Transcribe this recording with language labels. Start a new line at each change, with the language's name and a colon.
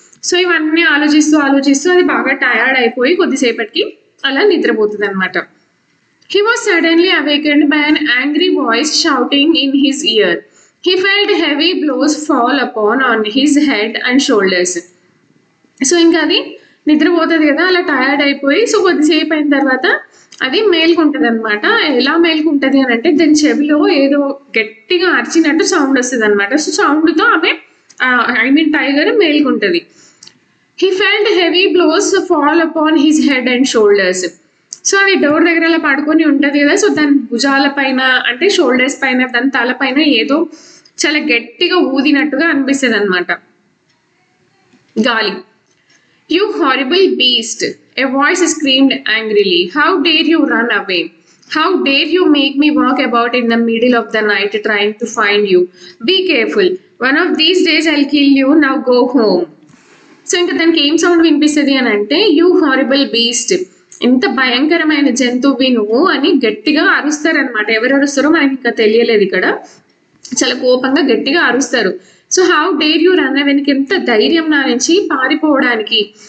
Telugu: So ఇవన్నీ ఆలోచిస్తూ అది బాగా టైర్డ్ అయిపోయి కొద్దిసేపటికి అలా నిద్రపోతుంది అనమాట.
English: He was suddenly awakened by an angry voice shouting in his ear. He felt heavy blows fall on his head and shoulders.
Telugu: So ఇంకా అది నిద్రపోతుంది కదా, అలా టయర్డ్ అయిపోయి. సో కొద్దిసేపు అయిన తర్వాత అది మేల్కుంటుంది అనమాట. ఎలా మేల్కుంటుంది అని అంటే, దాని చెవిలో ఏదో గట్టిగా అరిచినట్టు సౌండ్ వస్తుంది అనమాట. సో సౌండ్తో ఆమె tiger మేల్కుంటుంది.
English: He felt heavy blows fall upon his head and shoulders.
Telugu: So అది డోర్ దగ్గర అలా పడుకొని ఉంటుంది కదా, సో దాని భుజాల పైన అంటే షోల్డర్స్ పైన, దాని తల పైన ఏదో చాలా గట్టిగా ఊదినట్టుగా అనిపిస్తుంది అనమాట గాలి.
English: You horrible beast, a voice screamed angrily. How dare you run away? How dare you make me walk about in the middle of the night trying to find you? Be careful. One of these days I'll kill you. Now go home.
Telugu: So ఇంకా దానికి ఏం sound వినిపిస్తుంది అని అంటే,
English: you horrible beast,
Telugu: ఇంత భయంకరమైన జంతువు నువ్వు అని గట్టిగా అరుస్తారనమాట. ఎవరు అరుస్తారో మనకి ఇంకా తెలియలేదు ఇక్కడ. చాలా కోపంగా గట్టిగా అరుస్తారు.
English: so how dare you run away,
Telugu: నీకు ఎంత ధైర్యం నా నుంచి పారిపోవడానికి.